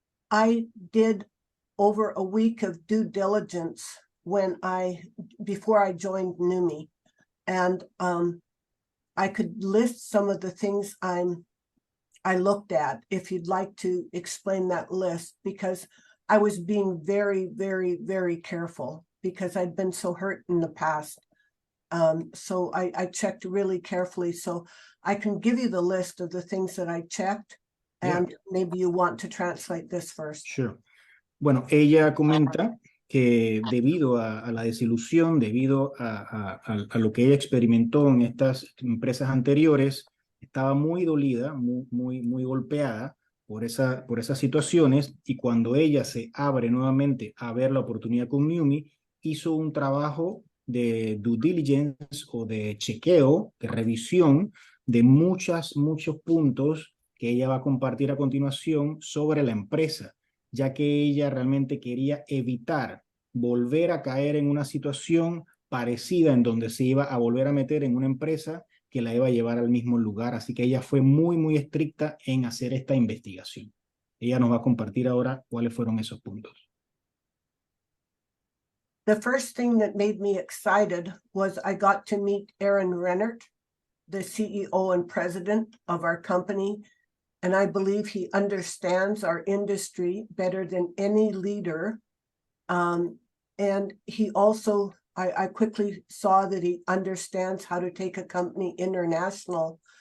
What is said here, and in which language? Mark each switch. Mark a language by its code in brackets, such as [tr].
[en] I did over a week of due diligence before I joined Neumi, and I could list some of the things I looked at, if you'd like to explain that list, because I was being very, very, very careful because I'd been so hurt in the past. So I checked really carefully. So I can give you the list of the things that I checked, and maybe you want to translate this first. Sure. [es] Bueno, ella comenta que debido a la desilusión, debido a lo que ella experimentó en estas empresas anteriores, estaba muy dolida, muy golpeada por esas situaciones, y cuando ella se abre nuevamente a ver la oportunidad con Neumi, hizo un trabajo de due diligence o de chequeo, de revisión de muchos puntos que ella va a compartir a continuación sobre la empresa, ya que ella realmente quería evitar volver a caer en una situación parecida en donde se iba a volver a meter en una empresa que la iba a llevar al mismo lugar. Así que ella fue muy estricta en hacer esta investigación. Ella nos va a compartir ahora cuáles fueron esos puntos. [en] The first thing that made me excited was I got to meet Aaron Rennert, the CEO and president of our company, and I believe he understands our industry better than any leader. And he also, I quickly saw that he understands how to take a company international.